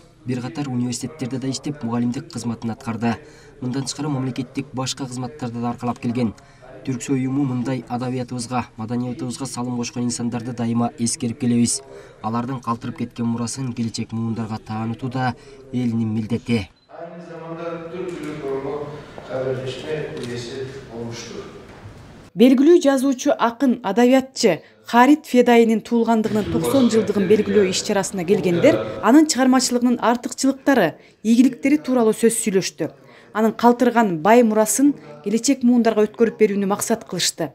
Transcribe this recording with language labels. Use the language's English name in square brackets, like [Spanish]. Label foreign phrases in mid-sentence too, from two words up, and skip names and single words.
[Kyrgyz] Бир катар университеттерде да иштеп, мугалимдик кызматын аткарды. Мындан тышкары мамлекеттик башка кызматтарды да аркалап келген. Түрксой уюму мындай адабиятыбызга, маданиятыбызга салым кошкон инсандарды дайыма эскерип келебиз. Алардын калтырып кеткен мурасын келечек муундарга таанытуу да элинин милдети. [Turkish] Aynı zamanda Türk Dili Kurumu haberleşme üyesi olmuştur. [Kyrgyz] Белгилүү жазуучу, акын, адабиятчы Харит Федаинин туулгандыгынын 90 жылдыгын белгилөө иш-чарасына келгендер анын чыгармачылыгынын артыкчылыктары, ийгиликтери тууралуу сөз сүйлөштү. Анын калтырган бай мурасын келечек муундарга өткөрүп берүүнү максат кылышты.